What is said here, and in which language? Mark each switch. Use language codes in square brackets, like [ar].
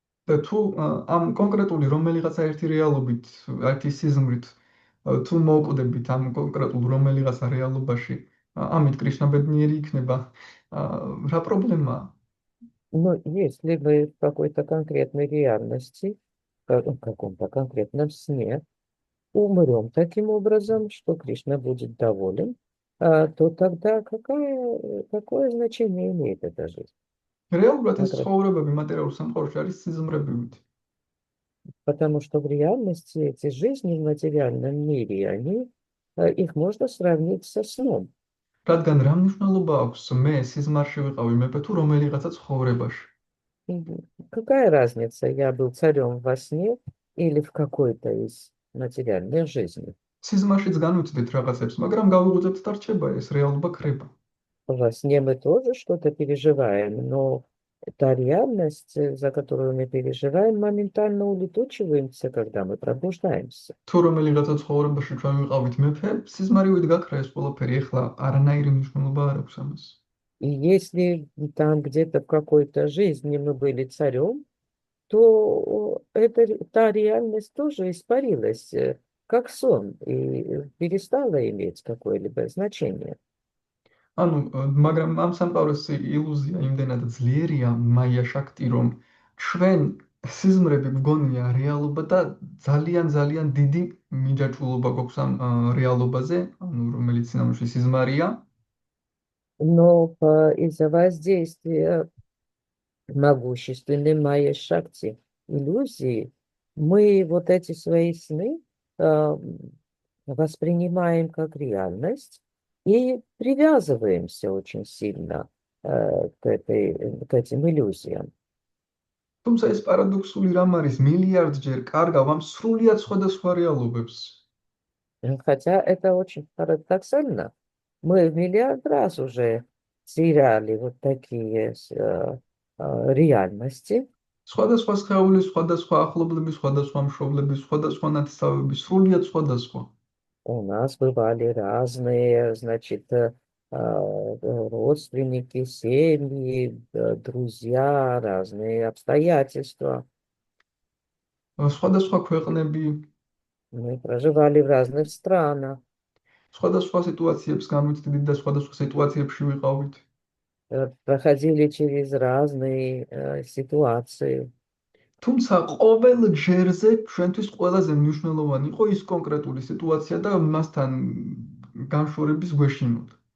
[ka] და თუ ამ კონკრეტული რომელიღაცა ერთი რეალობით, ერთი სიზმრით თუ მოვკვდებით ამ კონკრეტულ რომელიღაცა реалობაში, ამით კრიშნა ბედნიერი იქნება. რა პრობლემაა? [ru] Но если мы в какой-то конкретной реальности, в каком-то конкретном сне, умрем таким образом, что Кришна будет доволен, то тогда какое значение имеет эта жизнь? [ka] რეალურად ეს ცხოვრებები მატერიალურ სამყაროში არის სიზმრებივით. [ru] Потому что в реальности эти жизни в материальном мире, их можно сравнить со сном. [ka] რადგან რა მნიშვნელობა აქვს მე სიზმარში ვიყავი მეფე თუ რომელიღაცა ცხოვრებაში? [ru] Какая разница, я был царем во сне или в какой-то из материальных жизней? [ka] სიზმარშიც განვიცდით რაღაცებს, მაგრამ გავუღვიძებთ და რჩება ეს რეალობა ქრება. [ru] Во сне мы тоже что-то переживаем, но та реальность, за которую мы переживаем, моментально улетучивается, когда мы пробуждаемся. [ka] თუ რომელიღაცა ცხოვრებაში ჩვენ ვიყავით მეფე, სიზმარივით გაქრა ეს ყველაფერი, ეხლა არანაირი მნიშვნელობა არ აქვს ამას. [ru] И если там где-то в какой-то жизни мы были царем, то та реальность тоже испарилась, как сон, и перестала иметь какое-либо значение. [ka] ანუ მაგრამ ამ სამყაროს ილუზია იმდენად ძლიერია, მაია შაქტი, რომ ჩვენ სიზმრები გვგონია რეალობა და ძალიან დიდი მიჯაჭვულობა გვაქვს ამ რეალობაზე, ანუ რომელიც სინამდვილეში სიზმარია. [ru] Но из-за воздействия могущественной майя Шакти иллюзии, мы вот эти свои сны воспринимаем как реальность и привязываемся очень сильно к этим иллюзиям. [ka] თუმცა ეს პარადოქსული რამ არის მილიარდჯერ კარგავ ამ სრულიად სხვადასხვა რეალობებს. [ru] Хотя это очень парадоксально. Мы в миллиард раз уже теряли вот такие реальности. [ka] სხვადასხვა სხეულის, სხვადასხვა ახლობლების, სხვადასხვა მშობლების, სხვადასხვა ნათესავების, სრულიად სხვადასხვა. [ru] У нас бывали разные, значит, родственники, семьи, друзья, разные обстоятельства. [ka] სხვადასხვა ქვეყნები, [ru] Мы проживали в разных странах, [ka] სხვადასხვა სიტუაციებს განვიცდით და სხვადასხვა სიტუაციებში ვიყავით. [ru] проходили через разные ситуации. [ka] თუმცა ყოველ ჯერზე ჩვენთვის ყველაზე მნიშვნელოვანი იყო ის კონკრეტული სიტუაცია და მასთან განშორების გვეშინოდა.